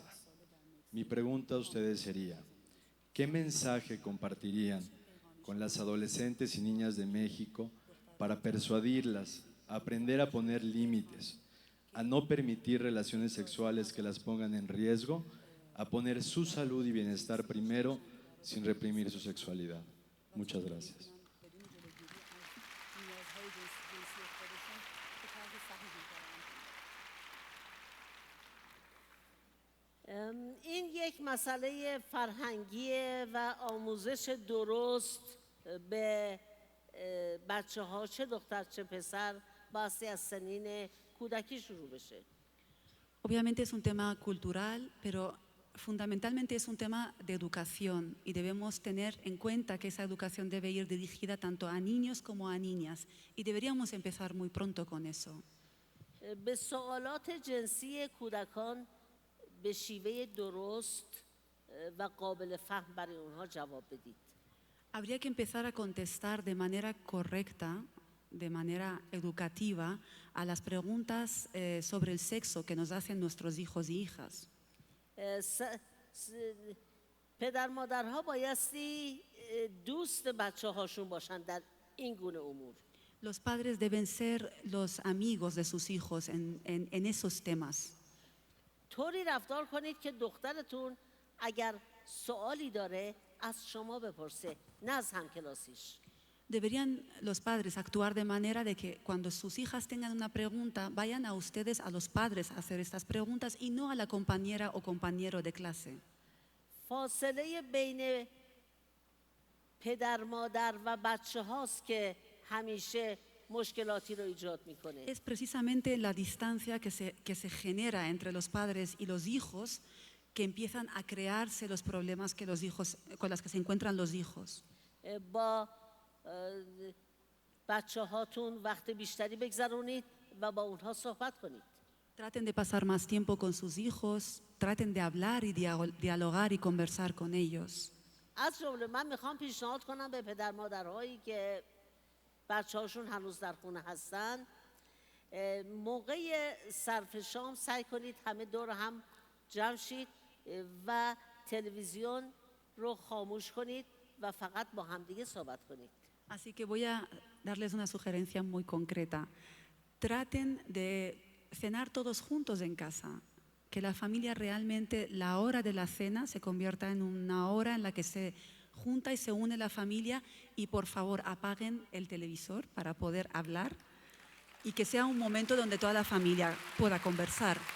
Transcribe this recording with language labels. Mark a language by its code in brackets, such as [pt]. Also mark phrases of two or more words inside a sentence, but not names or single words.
[es] Mi pregunta a ustedes sería, ¿qué mensaje compartirían con las adolescentes y niñas de México para persuadirlas a aprender a poner límites, a no permitir relaciones sexuales que las pongan en riesgo, a poner su salud y bienestar primero sin reprimir su sexualidad? Muchas gracias. [fa] این یک مسئله فرهنگیه و آموزش درست به بچه ها چه دختر چه پسر باستی از سنین کودکی شروع بشه. [es] Obviamente es un tema cultural, pero fundamentalmente es un tema de educación y debemos tener en cuenta que esa educación debe ir dirigida tanto a niños como a niñas y deberíamos empezar muy pronto con eso. [fa] به سوالات جنسی کودکان به شیوه درست و قابل فهم برای اونها جواب بدید. [es] Habría que empezar a contestar de manera correcta, de manera educativa, a las preguntas sobre el sexo que nos hacen nuestros hijos y hijas. [fa] پدر مادرها بایستی دوست بچه هاشون باشن در این گونه امور. [es] Los padres deben ser los amigos de sus hijos en esos temas. [fa] طوری رفتار کنید که دخترتون اگر سوالی داره از شما بپرسه نه از همکلاسیش. [es] Deberían los padres actuar de manera de que cuando sus hijas tengan una pregunta, vayan a ustedes, a los padres, a hacer estas preguntas y no a la compañera o compañero de clase. [fa] فاصله بین پدر مادر و بچه هاست که همیشه مشکلاتی رو ایجاد میکنه. [es] Es precisamente la distancia que se genera entre los padres y los hijos que empiezan a crearse los problemas que los hijos, con los que se encuentran los hijos. [fa] با بچه هاتون وقت بیشتری بگذرونید و با اونها صحبت کنید. [es] Traten de pasar más tiempo con sus hijos, traten de hablar y dialogar y conversar con ellos. [fa] از جمله من میخوام پیشنهاد کنم به پدر مادرهایی که بچه هاشون هنوز در خونه هستن، موقع صرف شام سعی کنید همه دور هم جمع شید و تلویزیون رو خاموش کنید و فقط با همدیگه صحبت کنید. [es] Así que voy a darles una sugerencia muy concreta. Traten de cenar todos juntos en casa, que la familia realmente, la hora de la cena se convierta en una hora en la que se junta y se une la familia y por favor apaguen el televisor para poder hablar y que sea un momento donde toda la familia pueda conversar.